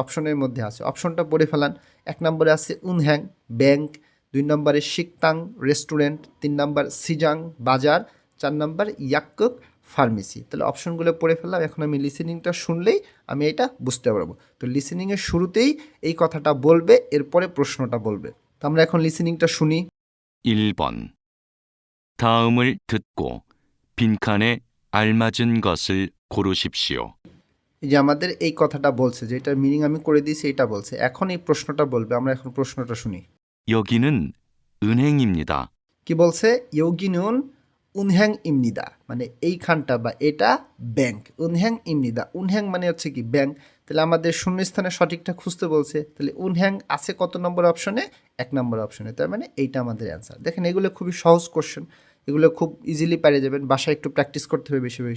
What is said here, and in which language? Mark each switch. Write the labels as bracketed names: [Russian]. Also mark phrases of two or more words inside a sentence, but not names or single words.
[Bangla] অপশনের মধ্যে আছে, অপশনটা পড়ে ফেলান। 1 নম্বরে আছে উনহ্যাং ব্যাংক, 2 নম্বরে শিকতাং রেস্টুরেন্ট, 3 নম্বর সিজাং বাজার, 4 নম্বর ইয়াক্কুক ফার্মেসি। তাহলে অপশনগুলো পড়ে ফেললাম। এখন আমি লিসেনিংটা শুনলেই আমি এটা বুঝতে পারবো। তো লিসেনিংয়ের শুরুতেই এই কথাটা বলবে, এরপরে প্রশ্নটা বলবে। তো আমরা এখন লিসেনিংটা শুনি। [Korean] 1번. 다음을 듣고 빈칸에 알맞은 것을 고르십시오. [Bangla] এই যে আমাদের এই কথাটা বলছে, যেটার মিনিং আমি করে দিয়েছি, এটা বলছে। এখন এই প্রশ্নটা বলবে, আমরা এখন প্রশ্নটা শুনি। [Korean] 여기는 은행입니다. [Bangla] কি বলছে? [Korean] 여기는 은행입니다, [Bangla] মানে এইখানটা বা এটা ব্যাংক। [Korean] 은행입니다, [Bangla] উনহ্যাং মানে হচ্ছে কি ব্যাংক। তাহলে আমাদের শূন্যস্থানে সঠিকটা খুঁজতে বলছে, তাহলে উনহ্যাং আছে কত নম্বর অপশনে? 1 নম্বর অপশনে। তার মানে এইটা আমাদের অ্যান্সার। দেখেন এগুলো খুবই সহজ কোশ্চেন, এগুলো খুব ইজিলি পেরে যাবেন, বাসায় একটু প্র্যাকটিস করতে হবে বেশি বেশি।